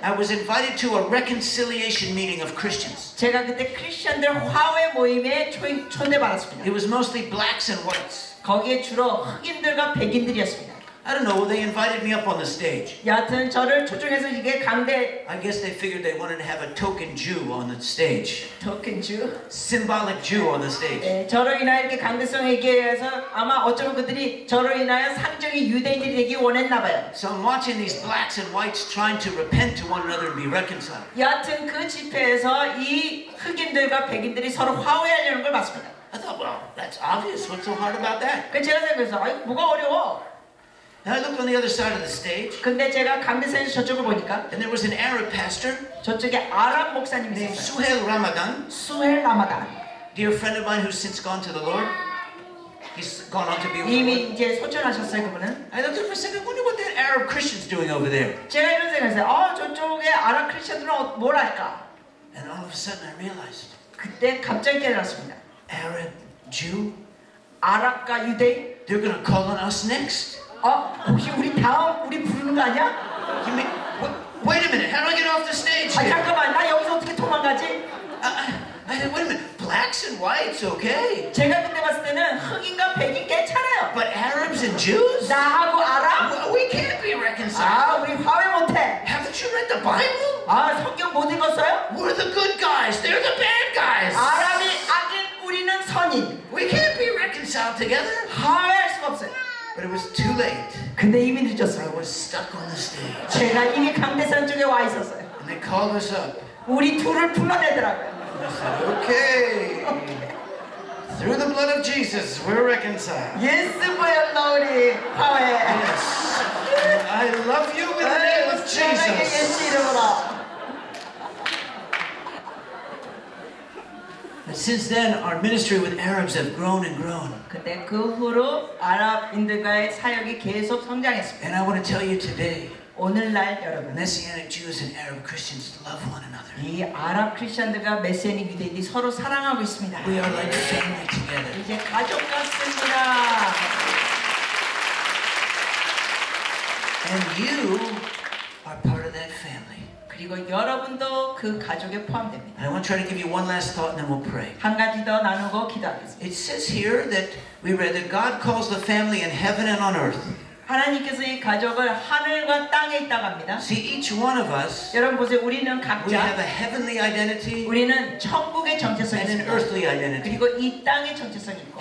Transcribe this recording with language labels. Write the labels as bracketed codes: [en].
[en] I was invited to a reconciliation meeting of Christians. [ko] 제가 그때 크리스천들 화해 모임에 초대받았습니다. [en] It was mostly blacks and whites. [ko] 거기에 주로 흑인들과 백인들이었습니다. [en] I don't know, they invited me up on the stage. [ko] 여하튼 저를 초청해서 이게 강대 [en] I guess they figured they wanted to have a token Jew on the stage. [ko] 토큰 주 [en] Symbolic Jew on the stage. [ko] 저로 인하여 이렇게 강대성에 얘기해서 아마 어쩌면 그들이 저로 인하여 상적인 유대인들이 되기 원했나 봐요. [en] So I'm watching these blacks and whites trying to repent to one another and be reconciled. [ko] 여하튼 그 집회에서 이 흑인들과 백인들이 서로 화해하려는 걸 봤습니다. [en] I thought, well, that's obvious. What's so hard about that? [ko] 그 제가 생각해서 뭐가 어려워? [en] And I looked on the other side of the stage, [ko] 근데 제가 강대성에서 저쪽을 보니까 [en] and there was an Arab pastor [ko] 저쪽에 아랍 목사님이 [en] named [ko] 있었어요. [en] Suhail Ramadan, [ko] 수헬 라마단. [en] dear friend of mine who's since gone to the Lord. He's gone on to be with the [ko] 이미 [en] Lord. [ko] 이제 소천하셨어요 그분은. [en] I looked at him for a second. I wonder what that Arab Christian's doing over there. [ko] 제가 이런 생각했어요. 저쪽에 아랍 크리스천들은 뭘 할까? [en] And all of a sudden, I realized, [ko] 그때 갑자기 깨달았습니다. [en] Arab Jew, [ko] 아랍과 유대인? [en] they're going to call on us next. [ko] 혹시 우리 다음 우리 부르는 거 아니야? [en] You mean? Wait a minute. How do I get off the stage here? [ko] 잠깐만, 나 여기서 어떻게 도망가지? [en] I said, wait a minute. Blacks and whites, okay. [ko] 제가 그때 봤을 때는 흑인과 백인 괜찮아요. [en] But Arabs and Jews? [ko] 나하고 아랍? [en] We can't be reconciled. [ko] 우리 화해 못해. [en] Haven't you read the Bible? [ko] 성경 못 읽었어요? [en] We're the good guys. They're the bad guys. [ko] 아랍이 악인, 우리는 선인. [en] We can't be reconciled together. [ko] 화해할 수가 없어요. [en] But it was too late. [ko] 근데 이미 [en] I [ko] 늦었어요. [en] was stuck on the stage. [ko] 제가 이미 강대산 쪽에 와 있었어요. [en] And they called us up. [ko] 우리 둘을 불러내더라고요. [en] I said, okay. Through the blood of Jesus, we're reconciled. [ko] 예수 보혈로 우리 화해. [en] Yes. I love you in the name of [ko] 사랑의 [en] Jesus. [ko] 예수 이름으로. [en] And since then, our ministry with Arabs have grown and grown. [ko] 근데 그 후로 아랍인들과의 사역이 계속 성장했습니다. [en] And I want to tell you today, [ko] 오늘날 여러분, [en] Messianic Jews and Arab Christians love one another. [ko] 이 아랍 크리스천들과 메시아닉 유대인이 서로 사랑하고 있습니다. [en] We are like family together. [ko] 이제 가족 같습니다. [en] And you are part of that family. [ko] 그리고 여러분도 그 가족에 포함됩니다. [en] And I want to try to give you one last thought and then we'll pray. [ko] 한 가지 더 나누고 기도하겠습니다. [en] It says here that we read that God calls the family in heaven and on earth. [ko] 하나님께서 이 가족을 하늘과 땅에 있다고 합니다. [en] See, each one of us, [ko] 여러분 보세요. 우리는 [en] we have [ko] 각자 [en] a heavenly identity [ko] 우리는 천국의 정체성이 [en] and an [ko] 있습니다. [en] earthly identity. [ko] 그리고 이 땅의 정체성이 있고